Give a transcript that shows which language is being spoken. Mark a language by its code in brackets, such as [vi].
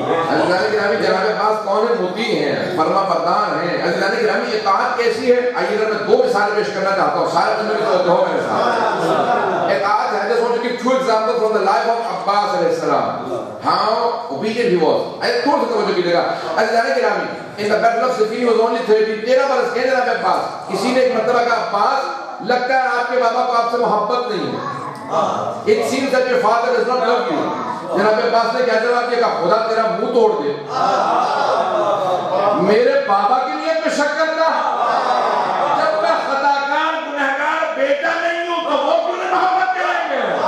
[ur] عزیزان گرامی, جناب عباس کون ہیں؟ مطیع ہیں, فرما بردار ہیں. عزیزان گرامی, اطاعت کیسی ہے؟ آئیے میں دو مثالیں پیش کرنا چاہتا ہوں, سارے بندے بھی تو ہو میرے ساتھ. اطاعت ہے, [en] I just want to give two examples from the life of Abbas alayhi salam. How obedient he was. I told you [ur] توجہ کیجئے گا. عزیزان گرامی, [en] in the battle of Siffin he was only 13 [ur] برس کے جناب عباس. کسی نے ایک مرتبہ کہا عباس لگتا ہے آپ کے بابا کو آپ سے محبت نہیں ہے. [en] It seems that your father does not love you. [ur] جناب عباس نے کیا جواب دیا؟ کہا خدا تیرا منہ توڑ دے, میرے بابا کی نیت میں شک کرتا, جب میں خطاکار گنہگار بیٹا نہیں ہوں تو وہ کیوں نہیں محبت کریں گے؟